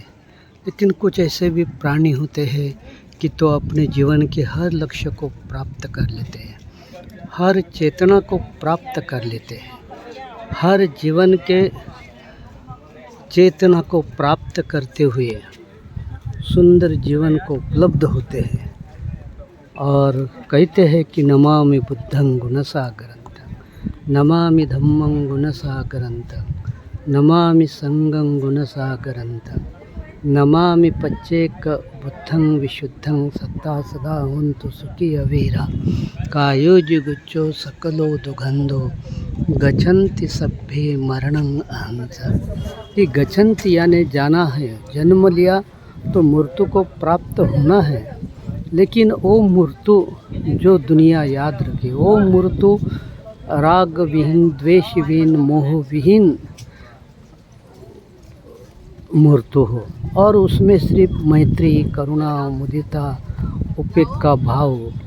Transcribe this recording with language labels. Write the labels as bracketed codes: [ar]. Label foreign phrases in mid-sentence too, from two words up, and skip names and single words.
[hi] लेकिन कुछ ऐसे भी प्राणी होते हैं कि तो अपने जीवन के हर लक्ष्य को प्राप्त कर लेते हैं, हर चेतना को प्राप्त कर लेते हैं, हर जीवन के चेतना को प्राप्त करते हुए सुंदर जीवन को उपलब्ध होते हैं। और कहते हैं कि [pi] नमामि बुद्धं गुणसागरंतं, नमामि धम्मं गुणसागरंतं, नमामि संघं गुणसागरंतं, नमामि पच्चेक बुद्धं विशुद्धं, सत्ता सदा होन्तु सुखी अवीरा, कायोजुगुच्चो सकलो दुगंधो, गच्छन्ति सभ्ये मरणं अहंस। [hi] कि गच्छन्ति यानी जाना है, जन्म लिया तो मृत्यु को प्राप्त होना है। लेकिन वो मृत्यु जो दुनिया याद रखे, वो मृत्यु राग विहीन, द्वेष विहीन, मोह विहीन मूर्त हो और उसमें सिर्फ मैत्री, करुणा, मुदिता, उपेक्षा भाव हो।